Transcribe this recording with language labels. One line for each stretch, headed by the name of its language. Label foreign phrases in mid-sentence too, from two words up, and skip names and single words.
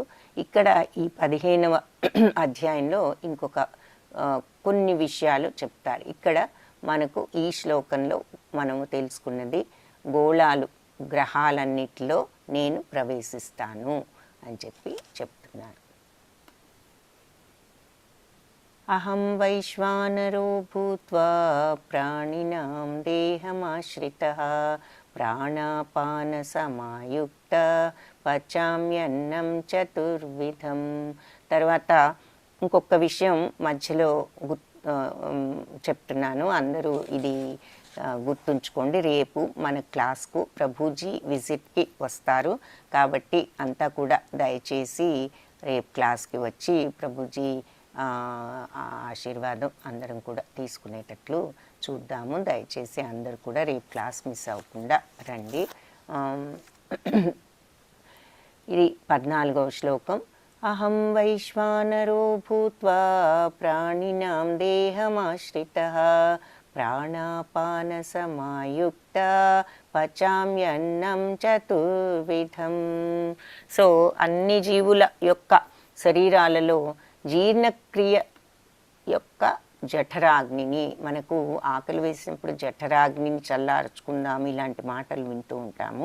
Telugu: ఇక్కడ ఈ 15వ అధ్యాయంలో ఇంకొక కొన్ని విషయాలు చెప్తారు. ఇక్కడ మనకు ఈ శ్లోకంలో మనము తెలుసుకున్నది గోళాలు గ్రహాలన్నిటిలో నేను ప్రవేశిస్తాను అని చెప్తున్నారు.
Sanskrit: అహం వైశ్వానరో భూత్వా ప్రాణినాం దేహమాశ్రితః ప్రాణాపాన సమాయుక్త పచామ్యన్నం చతుర్విధం.
Telugu: తర్వాత ఇంకొక విషయం మధ్యలో చెప్తున్నాను, అందరూ ఇది గుర్తుంచుకోండి. రేపు మన క్లాస్కు ప్రభుజీ విజిట్కి వస్తారు కాబట్టి అంతా కూడా దయచేసి రేపు క్లాస్కి వచ్చి ప్రభుజీ ఆశీర్వాదం అందరం కూడా తీసుకునేటట్లు చూద్దాము. దయచేసి అందరూ కూడా రేపు క్లాస్ మిస్ అవ్వకుండా రండి. ఇది 14వ శ్లోకం.
Sanskrit: అహం వైశ్వానరో భూత్వా ప్రాణినాం దేహమాశ్రితః ప్రాణాపాన సమాయుక్త పచామ్యన్నం చతుర్విధం.
Telugu: సో అన్ని జీవుల యొక్క శరీరాలలో జీర్ణక్రియ యొక్క జఠరాగ్నిని, మనకు ఆకలి వేసినప్పుడు జఠరాగ్నిని చల్లార్చుకుందాము ఇలాంటి మాటలు వింటూ ఉంటాము.